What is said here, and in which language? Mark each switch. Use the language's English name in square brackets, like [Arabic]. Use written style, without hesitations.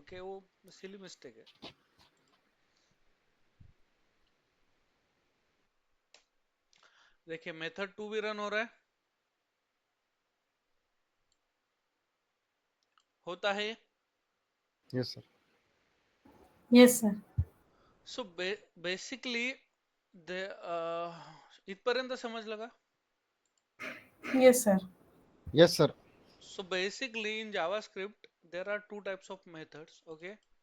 [Hindi] Okay, वो silly mistake है। देखिए मेथड 2 भी रन हो रहा है, होता है। [English] Yes sir. Yes sir. [Marathi] So basically इथपर्यंत समजलं का? [English] Yes, sir. Yes sir. So basically in JavaScript there are two types of methods, okay?